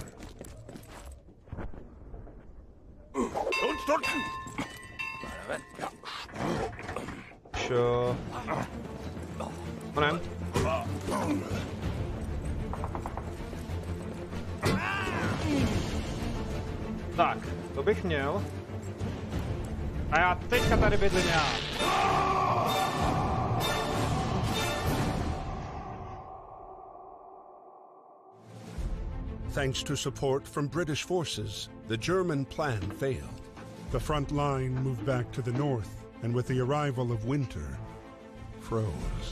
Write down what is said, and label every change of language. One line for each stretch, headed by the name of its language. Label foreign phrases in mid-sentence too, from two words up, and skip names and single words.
Czech: Čo? Onem? Tak, to bych měl. A já teďka tady bydlím já.
English: Thanks to support from British forces, the German plan failed. The front line moved back to the north, and with the arrival of winter, froze.